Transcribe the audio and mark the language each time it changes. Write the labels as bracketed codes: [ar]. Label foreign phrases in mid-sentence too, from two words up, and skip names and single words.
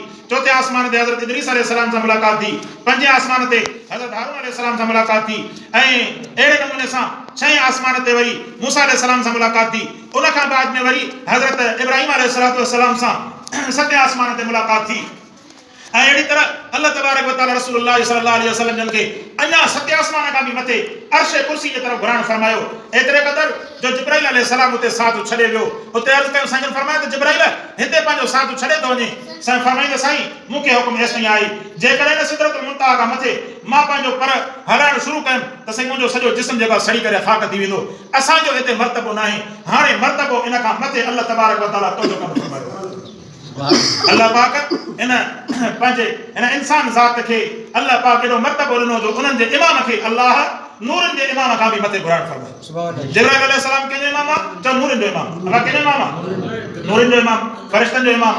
[sd] चौथे आसमान ते हज़रत इदरीस अलैहिस्सलाम सां मुलाक़ात थी। पंजे आसमान ते हज़रत हारून अलैहिस्सलाम सां मुलाक़ात थी ऐं अहिड़े नमूने सां छहें आसमान ते वरी मूसा अलैहिस्सलाम सां मुलाक़ात थी। उन खां बाद में वरी हज़रत इब्राहिम [ar] عليه الصلاة والسلام [sd] सां सतें आसमान ते मुलाक़ात थी। ऐं अहिड़ी तरह [ar] الله تبارك وتعالى رسول الله صلى الله عليه وسلم [sd] जन खे अञा सतें आसमान खां बि मथे अर्श कुर्सी जे तरफ़ घुराइणु फरमायो। एतिरे क़दर जो जिब्राइल अलैहिस्सलाम उते साथ छॾे वियो। उते अर्ज़ कयो साईं फरमायो त जिब्राइल हिते पंहिंजो साथ छॾे थो वञे। साईं फरमाईंदा साईं मूंखे हुकुम ऐसो ई आहे जेकॾहिं न सिदरतुल मुंतहा खां मथे मां पंहिंजो पर हलाइणु शुरू कयुमि त साईं मुंहिंजो सॼो जिस्म जेको सड़ी करे ख़ाक थी वेंदो। असांजो हिते मर्तबो न आहे, हाणे मर्तबो इन खां मथे [ar] الله تبارك وتعالى [sd] तुंहिंजो कमु फरमायो। अल्लाह पाक इन पंहिंजे इन इंसान ज़ात खे अल्लाह पाक एॾो मर्तबो ॾिनो जो उन्हनि जे इमाम खे अल्लाह नूरनि जे इमाम खां बि मथे घुराइणु फरमायो। जिब्राइल अलैहिस्सलाम कंहिंजो इमाम आहे? चओ नूरनि जो इमाम। अल्लाह कंहिंजो इमाम आहे? नूरनि जो इमाम, फ़रिश्तनि जो इमाम।